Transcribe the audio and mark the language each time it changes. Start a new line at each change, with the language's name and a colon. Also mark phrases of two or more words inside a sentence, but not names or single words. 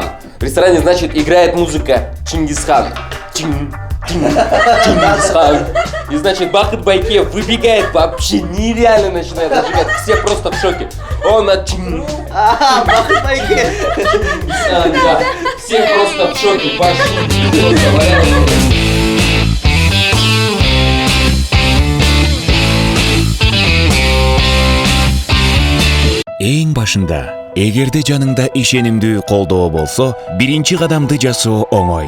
Russian: В ресторане, значит, играет музыка Чингисхан. Чингисхан. И, значит, Бахыт Байкеев выбегает, вообще нереально начинает отжигать. Все просто в шоке. Он от Бахыт Байкеев. Да, все просто в шоке.
Kyrgyz: Эң башында, эгерде жаныңда ишенимдүү колдоо болсо, биринчи кадамды жасоо оңой.